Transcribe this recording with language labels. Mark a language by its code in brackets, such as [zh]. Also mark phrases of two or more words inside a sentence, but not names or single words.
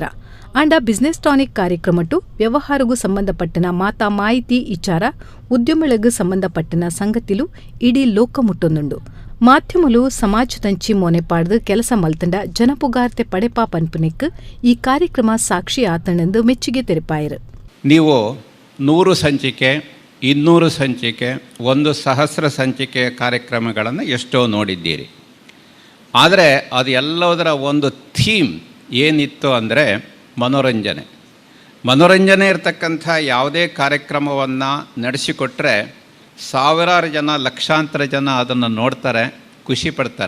[tcy] ಆಂಡ ಬಿಸಿನೆಸ್ ಟಾನಿಕ್ ಕಾರ್ಯಕ್ರಮಟು ವ್ಯವಹಾರಗೂ ಸಂಬಂಧಪಟ್ಟನ ಮಾತಾ ಮಾಹಿತಿ ಇಚಾರ ಉದ್ಯಮಗಳಿಗೂ ಸಂಬಂಧಪಟ್ಟನ ಸಂಗತಿಲು ಇಡೀ ಲೋಕ ಮುಟ್ಟೊಂದುಂಡು. ಮಾಧ್ಯಮಲು ಸಮಾಜದಂಚಿ ಮೊನೆಪಾಡ್ದು ಕೆಲಸ ಮಲ್ತಂಡ ಜನಪುಗಾರ್ತೆ ಪಡೆಪಾ ಪನ್ಪುನಿಕ್ ಈ ಕಾರ್ಯಕ್ರಮ ಸಾಕ್ಷಿ ಆತನೆಂದು ಮೆಚ್ಚುಗೆ ತೆರೆಪಾಯರು. [kn] ನೀವು 100 ಸಂಚಿಕೆ 200 ಸಂಚಿಕೆ 1000 ಸಂಚಿಕೆ ಕಾರ್ಯಕ್ರಮಗಳನ್ನು ಎಷ್ಟೋ ನೋಡಿದ್ದೀರಿ. ಆದರೆ ಅದು ಎಲ್ಲದರ ಒಂದು ಥೀಮ್ ಏನಿತ್ತು ಅಂದರೆ ಮನೋರಂಜನೆ ಇರತಕ್ಕಂಥ ಯಾವುದೇ ಕಾರ್ಯಕ್ರಮವನ್ನು ನಡೆಸಿಕೊಟ್ರೆ ಸಾವಿರಾರು ಜನ ಲಕ್ಷಾಂತರ ಜನ ಅದನ್ನು ನೋಡ್ತಾರೆ, ಖುಷಿ ಪಡ್ತಾರೆ.